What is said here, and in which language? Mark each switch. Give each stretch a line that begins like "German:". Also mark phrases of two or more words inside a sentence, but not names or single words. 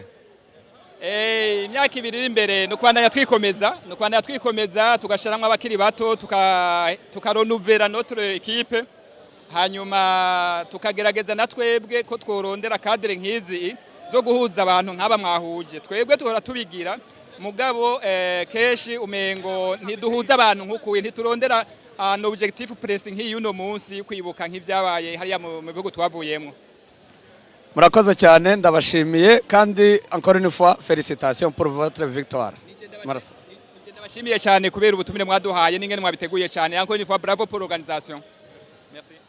Rundi: Imyaka 2 iri imbere no kwandanya twikomeza, tugashiramwe abakiri bato, tukaronuvera
French: notre equipe,
Rundi: hanyuma tukagerageza natwebwe ko tworondera cadre nk'izi zo guhuza abantu nk'aba mwahuje. Twebwe tuhora tubigira mugabo keshi umengo ntiduhuza abantu nk'ukuye, ntiturondera
French: un objectif pressing
Rundi: nk'iyuno munsi kwibuka nk'ivyabaye hariya mu bihugu twavuyemo. Murakoze cyane, ndabashimiye kandi
French: encore une fois félicitations pour votre victoire.
Rundi: Ndabashimiye cyane kubera ubutumire mwaduhaye n'ingene mwabiteguye cyane.
French: Encore une fois bravo pour l'organisation. Merci.